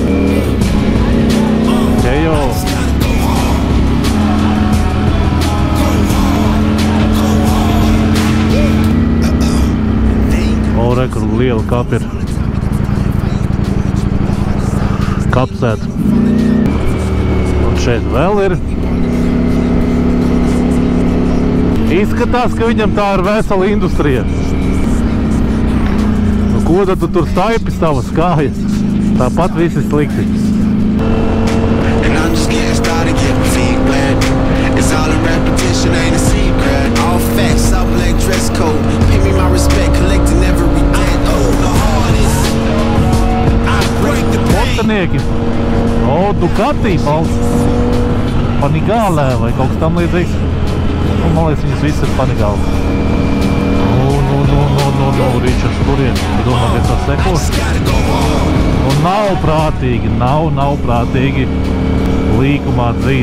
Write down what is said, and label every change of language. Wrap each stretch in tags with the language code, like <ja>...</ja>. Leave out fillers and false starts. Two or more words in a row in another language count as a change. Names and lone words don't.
<lv>Čejo! O, rekur, liela kapi ir. Kapsēt. Šeit vēl ir. Izskatās, ka viņam tā ir vesela industrija. Nu, ko tad tu tur staipi savas kājas? Tāpat visi slikti.</lv> <en>And I'm just getting started, get my feet wet. It's all a repetition, ain't a secret. All facts, up like dress code. Pay me my respect, collecting every debt. Oh, the hardest. I break the pain.</en> <lv>Motanieki. O, Ducati balsts. Panigālē vai kaut kas tam līdzīgs. Un, man liekas, viņas viss ir Panigālē. No, Ričards, kurien? Tu domā, ka tas sekos? Un nav prātīgi līkumā dzīt.</lv>